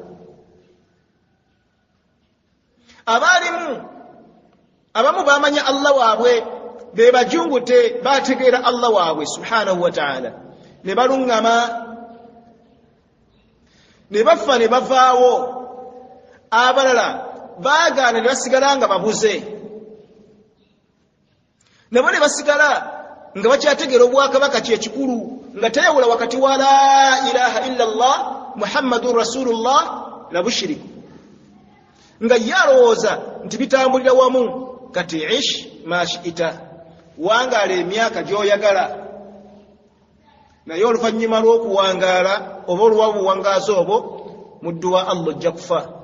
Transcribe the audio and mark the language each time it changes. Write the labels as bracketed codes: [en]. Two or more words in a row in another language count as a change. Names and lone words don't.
[lg] Abamu baamanya Allah waabwe, be bajungute, baategeera Allah waabwe [ar] سبحانه وتعالى, [lg] ne baluŋŋama, ne bafa ne bavaawo. Abalala baagaana ne basigala nga babuze, nabo ne basigala nga bakyategeera Obwakabaka kyekikulu, nga tayawula wakati wa [ar] لا إله إلا الله محمد رسول الله [lg] na bushiriku, nga ye alowooza nti bitambulira wamu. Kati [ar] عش ما شئت, [lg] wangaala emyaka gy'oyagala, naye oluvannyuma lw'okuwangaala oba olwa buwangaazi obwo, muddu wa Allah ojja kufa.